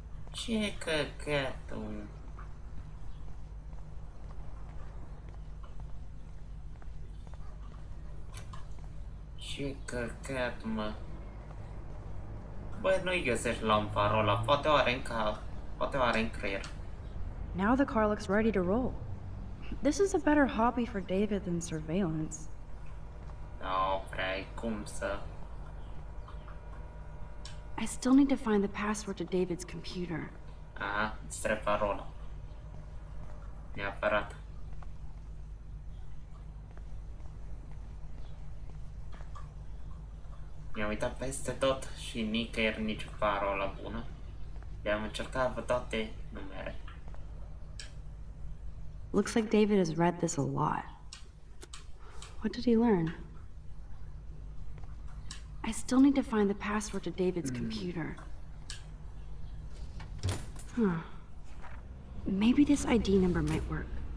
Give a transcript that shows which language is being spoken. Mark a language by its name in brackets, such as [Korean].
[Romanian] Ce căcatul? Ce căcat, mă. Băi, nu-i găsești la un parola. Poate o are în cap. Poate o are în creier. [English] Now the car looks ready to roll. This is a better hobby for David than surveillance. [Romanian] Nu prea ai cum să... [English] I still need to find the password to David's computer. [Romanian] Aha, îți trebuie parola. Neapărat. Mi-am uitat peste tot și nicăieri nici parola bună. Le-am încercat pe toate numere. [English] Looks like David has read this a lot. What did he learn? I still need to find the password to David's computer. Maybe this ID number might work.